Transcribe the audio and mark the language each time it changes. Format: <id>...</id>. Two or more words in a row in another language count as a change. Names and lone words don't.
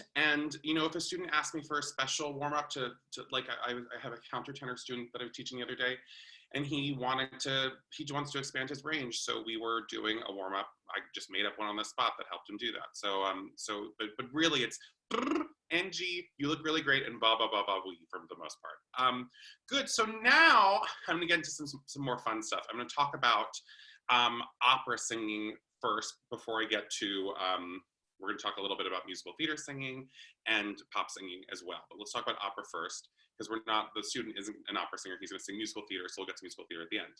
<en>And, you know, if a student asks me for a special warm-up to like, I have a countertenor student that I was teaching the other day, and he wants to expand his range. So we were doing a warm up. I just made up one on the spot that helped him do that. But really it's NG, you look really great, and ba ba ba ba wee for the most part. Good. So now I'm gonna get into some more fun stuff. I'm gonna talk about opera singing first before I get to we're going to talk a little bit about musical theater singing and pop singing as well. But let's talk about opera first, because the student isn't an opera singer, he's going to sing musical theater, so we'll get to musical theater at the end.</en>